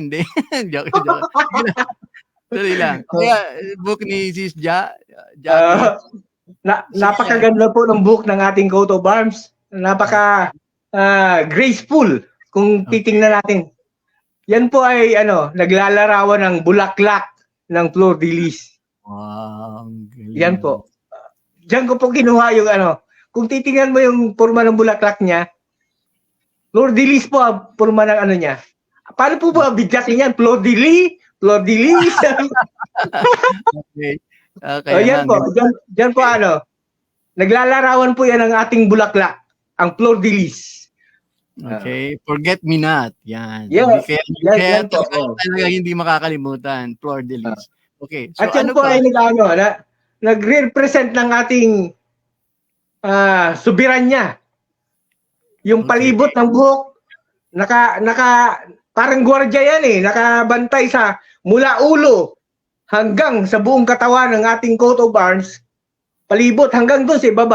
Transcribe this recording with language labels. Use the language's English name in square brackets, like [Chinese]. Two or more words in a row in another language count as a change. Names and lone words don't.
[Filipino] Hindi. Joke. Sorry lang. Kaya book ni Sis napakaganda po ng book ng ating [English] coat of arms. [Filipino] Napaka graceful kung titingnan natin. Yan po ay naglalarawan ng bulaklak ng [French] fleur de lis. [Filipino] Wow. Yan po. Diyan ko po kinuha yung kung titingnan mo yung forma ng bulaklak niya, [French] fleur de lis [Filipino] po ang forma ng niya. Paano po ba bigkasin yan? [French] Fleur de lis? Fleur de lis? [Filipino] Okay. Yan po. Diyan po naglalarawan po yan ng ating bulaklak. Ang [French] fleur de lis. [English] Okay. Forget me not. [Filipino] Yan. Yes. Kaya Yan po. talaga hindi makakalimutan. [French] Fleur de lis. [English] Okay. So, [Filipino] at yan po ay nagre-represent ng ating soberanya. Yung palibot ng buhok, parang gwardiya yan nakabantay sa mula ulo hanggang sa buong katawan ng ating [English] coat of arms, [Filipino] palibot hanggang doon sa baba.